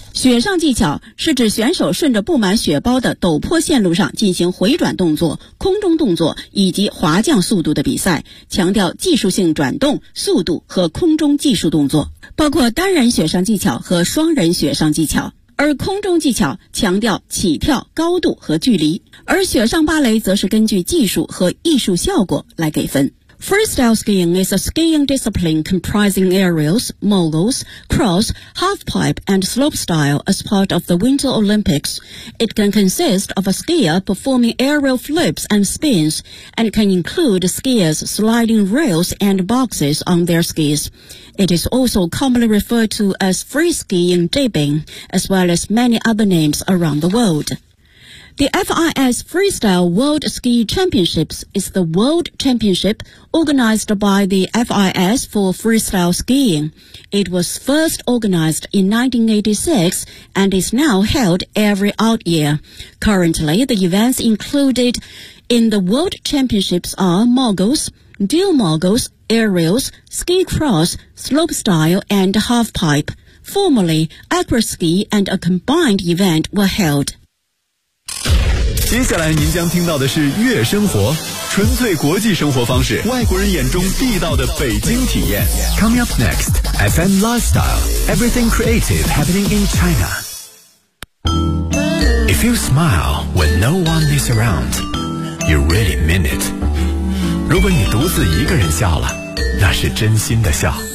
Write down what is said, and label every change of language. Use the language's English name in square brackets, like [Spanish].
[Chinese] 雪上技巧是指选手顺着布满雪包的陡坡线路上进行回转动作、空中动作以及滑降速度的比赛，强调技术性转动、速度和空中技术动作，包括单人雪上技巧和双人雪上技巧。而空中技巧强调起跳、高度和距离，而雪上芭蕾则是根据技术和艺术效果来给分。 [English] Freestyle skiing is a skiing discipline comprising aerials, moguls, cross, halfpipe, and slopestyle as part of the Winter Olympics. It can consist of a skier performing aerial flips and spins, and can include skiers sliding rails and boxes on their skis. It is also commonly referred to as free skiing dipping, as well as many other names around the world. The FIS Freestyle World Ski Championships is the world championship organized by the FIS for freestyle skiing. It was first organized in 1986 and is now held every odd year. Currently, the events included in the world championships are moguls, dual moguls, aerials, ski cross, slopestyle, and halfpipe. Formerly, acroski and a combined event were held. [Chinese] 接下来您将听到的是悦生活，纯粹国际生活方式，外国人眼中地道的北京体验。 [English] Coming up next, FM Lifestyle, Everything Creative Happening in China. If you smile when no one is around, you really mean it. [Chinese] 如果你独自一个人笑了，那是真心的笑。